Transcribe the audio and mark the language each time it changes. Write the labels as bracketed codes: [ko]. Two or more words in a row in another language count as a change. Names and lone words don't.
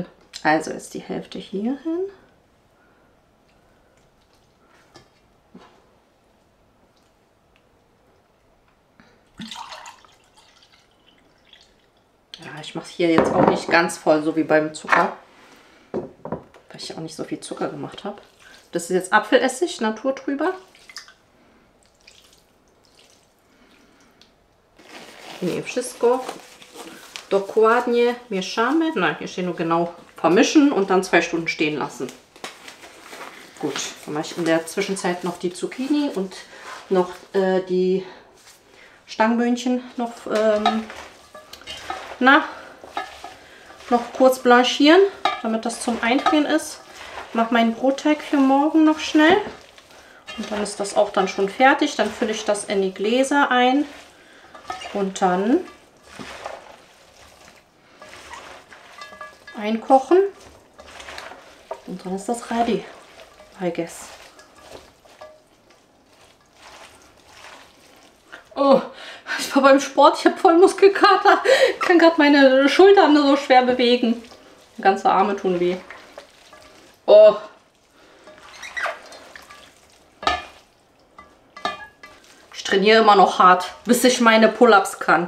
[de] Also ist die Hälfte hier hin. Ja, ich mache hier jetzt auch nicht ganz voll, so wie beim Zucker. Weil ich auch nicht so viel Zucker gemacht habe. Das ist jetzt Apfelessig, naturtrüber. [pl] Nie wszystko dokładnie mieszamy. [de] Nein, hier steht nur genau vermischen und dann 2 Stunden stehen lassen. Gut, dann mache ich in der Zwischenzeit noch die Zucchini und noch die Stangenböhnchen noch, noch kurz blanchieren, damit das zum Einfrieren ist. Mache meinen Brotteig für morgen noch schnell. Und dann ist das auch dann schon fertig. Dann fülle ich das in die Gläser ein. Und dann einkochen. Und dann ist das [en] ready, I guess. [de] Oh, ich war beim Sport, ich habe voll Muskelkater. Ich kann gerade meine Schultern so schwer bewegen. Die ganze Arme tun weh. Oh. Ich trainiere immer noch hart, bis ich meine Pull-ups kann.